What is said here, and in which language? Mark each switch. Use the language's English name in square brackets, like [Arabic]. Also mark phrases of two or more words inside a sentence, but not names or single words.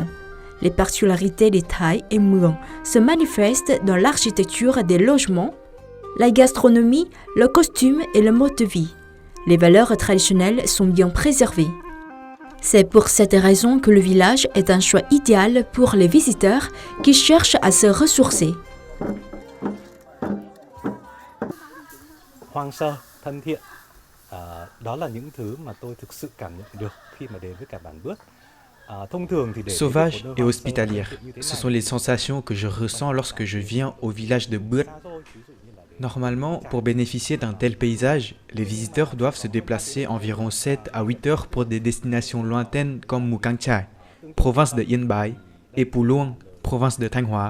[French] Les particularités des Thai et Muong se manifestent dans l'architecture des logements, la gastronomie, le costume et le mode de vie. Les valeurs traditionnelles sont bien préservées. C'est pour cette raison que le village est un choix idéal pour les visiteurs qui cherchent à se ressourcer. [Vietnamese] Hoang sơ, thân thiện, đó là những thứ mà tôi thực sự cảm nhận được khi mà đến với cả bản Bướt. [French] Sauvage et hospitalière, ce sont les sensations que je ressens lorsque je viens au village de Bướt. Normalement, pour bénéficier d'un tel paysage, les visiteurs doivent se déplacer environ 7 à 8 heures pour des destinations lointaines comme Mù Cang Chải, province de Yên Bái, et Pù Luông, province de Thanh Hóa.